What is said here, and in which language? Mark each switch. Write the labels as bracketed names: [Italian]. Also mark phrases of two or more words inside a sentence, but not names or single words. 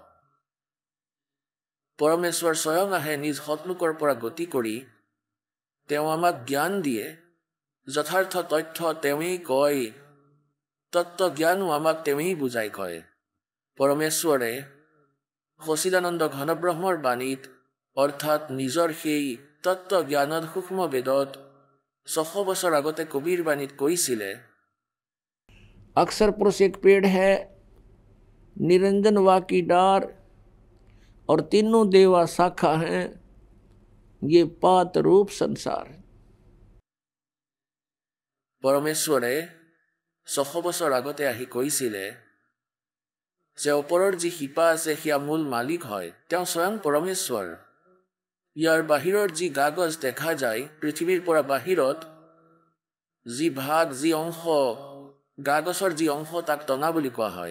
[Assamese] পৰমেশ্বৰ স্বয়ং আহে নিজ সৎলোকৰ পৰা গতি কৰি, তেওঁ আমাক জ্ঞান দিয়ে, যথাৰ্থ তথ্য তেওঁৱেই কয়, তত্ত্ব জ্ঞানো আমাক তেওঁৱেই বুজাই কয়। পৰমেশ্বৰে সচিদানন্দ ঘন ব্ৰহ্মৰ বাণীত অৰ্থাৎ নিজৰ সেই তত্ত্ব জ্ঞানত সূক্ষ্ম বেদত 600 বছৰ আগতে কবিৰ বাণীত কৈছিলে, [Hindi] अक्षर पुरुष एक पेड़ है, निरंजन वा की डार, और तीनों देवा शाखा हैं, ये पात रूप संसार। [Assamese] পৰমেশ্বৰে 600 বছৰ আগতে আহি কৈছিলে যে ওপৰৰ যি শিপা আছে সেয়া মূল মালিক হয়, তেওঁ স্বয়ং পৰমেশ্বৰ। ইয়াৰ বাহিৰৰ যি কাগজ দেখা যায়, পৃথিৱীৰ পৰা বাহিৰত যি ভাগ, যি অংশ, কাগজৰ যি অংশ, তাক টনা বুলি কোৱা হয়।